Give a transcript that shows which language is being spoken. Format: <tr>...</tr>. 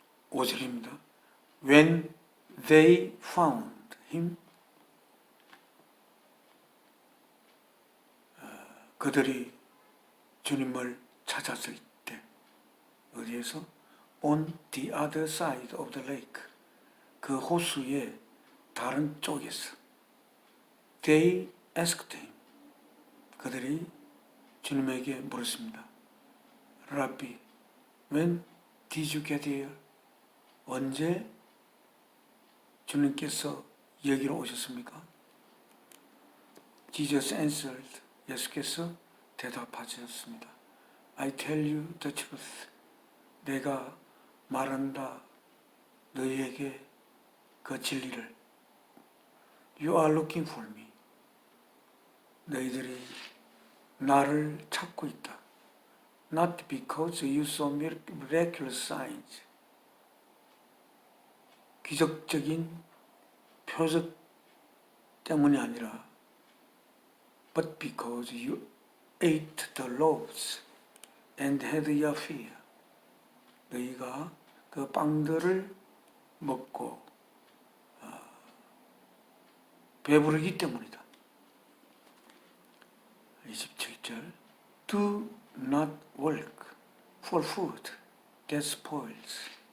<ko>25절입니다.</ko> <en>When they found him,</en> <ko>그들이 주님을 찾았을 때 어디에서?</ko> <en>On the other side of the lake,</en> <ko>그 호수의 다른 쪽에서.</ko> <en>They asked him,</en> <ko>그들이 주님에게 물었습니다.</ko> <en>Rabbi, when did you get here?</en> <ko>언제 주님께서 여기로 오셨습니까?</ko> <en>Jesus answered,</en> <ko>예수께서 대답하셨습니다.</ko> <en>I tell you the truth.</en> <ko>내가 말한다 너희에게 그 진리를.</ko> <en>You are looking for me.</en> <ko>너희들이 나를 찾고 있다.</ko> <en>Not because you saw miraculous signs.</en> <ko>기적적인 표적 때문이 아니라</ko> <en>but because you ate the loaves and had your fill.</en> <ko>너희가 그 빵들을 먹고 배부르기 때문이다.</ko> <en>27절 Do not work for food that spoils.</en>